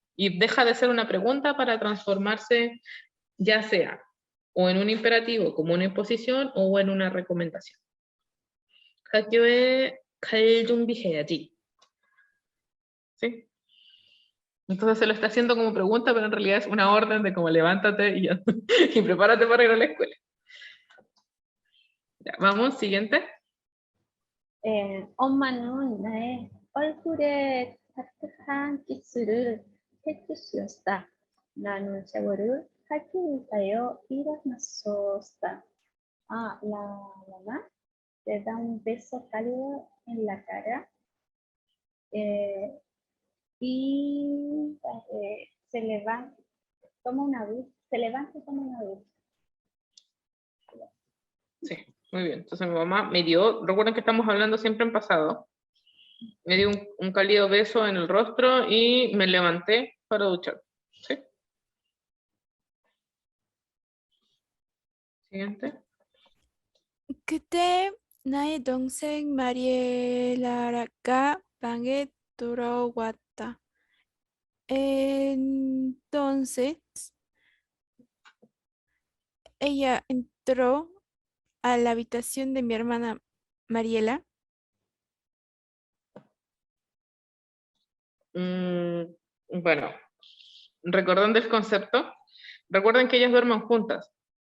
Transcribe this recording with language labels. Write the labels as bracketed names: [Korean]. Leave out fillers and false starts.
[Spanish] Y deja de ser una pregunta para transformarse ya sea o en un imperativo como una imposición o en una recomendación. [Korean] 학교에 갈 준비해야지. [Spanish] ¿Sí? Entonces se lo está haciendo como pregunta, pero en realidad es una orden de como levántate y, y prepárate para ir a la escuela. Ya, vamos, siguiente. [Korean] 엄마는 나의 얼굴에 따뜻한 키스를 해주셨다. 나는 샤워를 하기 위하여 일어났었다. [Spanish] Ah, la mamá te da un beso cálido en la cara eh, y se levanta, toma una ducha, se levanta y toma una ducha. Sí, muy bien. Entonces mi mamá me dio, recuerden que estamos hablando siempre en pasado, me dio un cálido beso en el rostro y me levanté para duchar. ¿Sí? Siguiente. [Korean] 그때 나의 동생 마리엘라가 방에 들어왔다. [Spanish] Entonces, ella entró a la habitación de mi hermana Mariela. Bueno, recordando el concepto, recuerden que ellas duermen juntas.